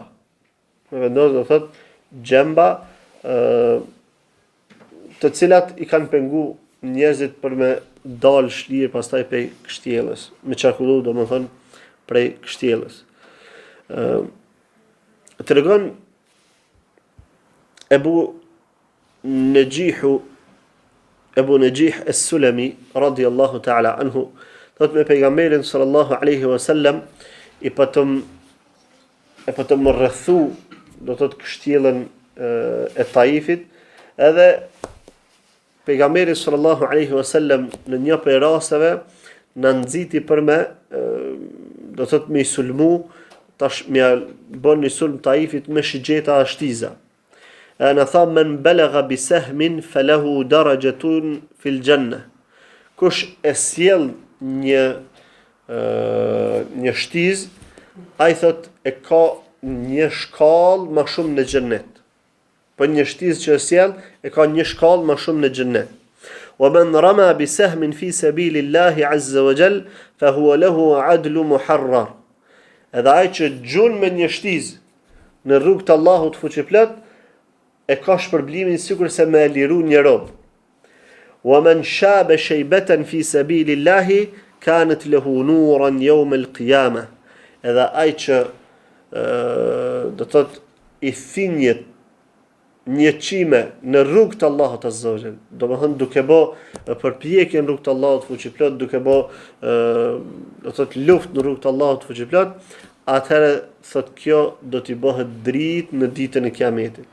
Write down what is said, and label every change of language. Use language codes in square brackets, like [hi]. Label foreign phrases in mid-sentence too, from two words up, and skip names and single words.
[sq] Me vendos do thot gjemba të cilat i kanë pengu njerëzit për me dalë shlirë pastaj prej kështjellës, me qarkullu domethënë prej kështjellës. Tregon Ebu Najih as-Sulami [ar] رضي الله تعالى عنه, [sq] thot me pejgamberin sallallahu [ar] عليه وسلم [sq] i patëm rrethu do thot kështjellën e Taifit, edhe pejgamberi [ar] صلى الله عليه وسلم [sq] në një prej rasteve na nxiti për me do thot me sulmu tash me bën një sulm Taifit me shigjeta shtiza. [ar] Ana tha من بلغ بسهم فله درجة في الجنة. [sq] Kush e sjell një shtiz, ai thot e ka një shkallë më shumë në xhennet. Po një shtiz që e sjell e ka një shkallë më shumë në xhennet. [ar] ومن رمى بسهم في سبيل الله عز وجل فهو له عدل محرر. [sq] Edhe ai që gjun me një shtiz në rrugt të Allahut fuqiplot e ka shpërblimin sikur se me liru një rob. [ar] ومن شاب شيبة في سبيل الله كانت له نورا يوم القيامة. [sq] Edhe ai që do thot i thinjet një çime në rrugt të Allahut [ar] عز وجل, [sq] domethënë duke bë përpjekje në rrugt të Allahut fuqiplot, duke bë do thot luftë në rrugt të Allahut fuqiplot, atëherë thot kjo do t'i bëhet dritë në ditën e Kiametit.